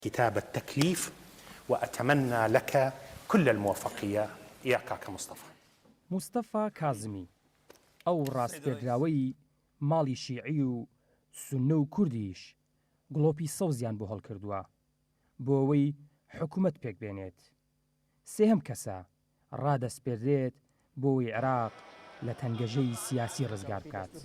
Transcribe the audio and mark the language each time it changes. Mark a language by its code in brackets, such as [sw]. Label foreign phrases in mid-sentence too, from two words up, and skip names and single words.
[ar] كتاب التكليف، وأتمنى لك كل الموفقية يا كاكا مصطفى. [ckb] مستەفا کازمی ئەو ڕاستپێدراوەی ماڵی شیعی و سونە و کوردیش گڵۆپی سەوزیان بۆ هەڵکردووە بۆ ئەوەی حکوومەت پێک بێنێت. سێهەم کەسە ڕادەسپێدرێت بۆی عێراق لە تەنگەژەی سیاسی ڕزگار بکات.